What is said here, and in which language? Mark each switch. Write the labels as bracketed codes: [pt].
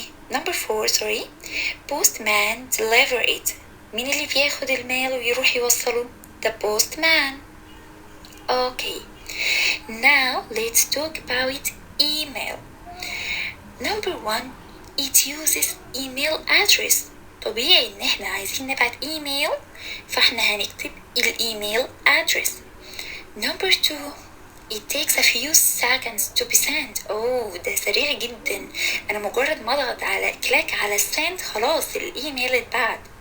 [en] Number four, postman deliver it. [ar] مين اللي بياخد الميل ويروح يوصله؟ [en] The postman. [ar] Okay. [en] Now let's talk about email. Number one, it uses email address. [ar] طبيعي ان احنا عايزين نبعت ايميل فاحنا هنكتب الايميل address. [en] Number two, it takes a few seconds to be sent. [ar] ده سريع جدا. انا مجرد ما اضغط على كليك على send خلاص الايميل اتبعت.